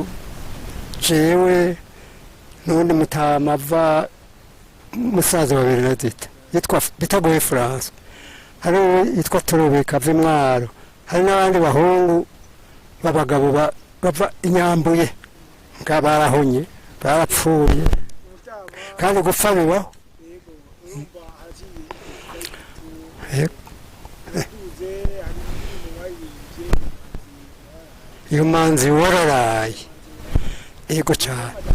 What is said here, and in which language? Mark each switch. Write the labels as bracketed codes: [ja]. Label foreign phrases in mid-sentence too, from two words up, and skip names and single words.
[rn] jewe n'undi mutama ava musaza wa Bernadette yitwa Bitagoye France, hari yitwa Torobeka ava Mwaro, hari n'abandi bahungu b'abagabo bava Inyambuye, mugabo barahonye barapfuye kandi gupfa bibaho. Iyo manzi wararaye, yego cyane.